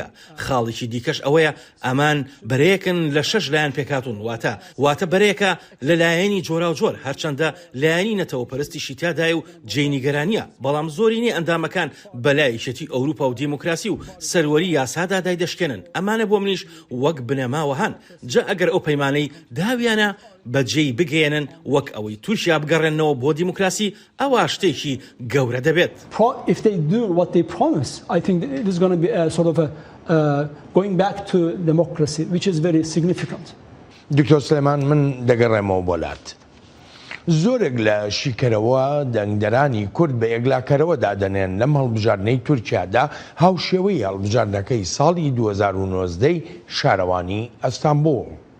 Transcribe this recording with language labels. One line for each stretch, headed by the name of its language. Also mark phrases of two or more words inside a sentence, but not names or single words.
Central Kurdish: خاڵێکی دیکەش ئەوەیە ئەمان بەرەیەکن لە 6 لایەن پێکاتون واتە بەرەیەکە لە لایەنی جۆرا و جۆر، هەرچەندە لایەنی نەتەوەپەرستی تیادای و جێنیگەرانیە، بەڵام زۆرینەی ئەندامەکان بەلایەتی ئەوروپا و دیموکراسی و سەروەری یاسادا دایدەشکێنن. ئەمانە بۆ منیش وەک بنەماوە هەن. جا ئەگەر ئەو پەیمانەی داویانە بەجێی بگەێنن وەک ئەوەی تورکیا بگەڕێنەوە بۆ دیموکراسی، ئەوە شتێکی گەورە دەبێت.
English: Going back to democracy, which is very significant.
Central Kurdish: دکتۆر سلێمان، من دەگەڕێمەوە بۆلات. زۆرێک لە شیکەرەوە دەنگدەرانی کورد بە یەکلاکەرەوە دادەنێن لەم هەڵبژاردنەی تورکیادا هاوشێوەی هەڵبژاردنەکەی ساڵی 2019 شارەوانی ئەستانبوڵ.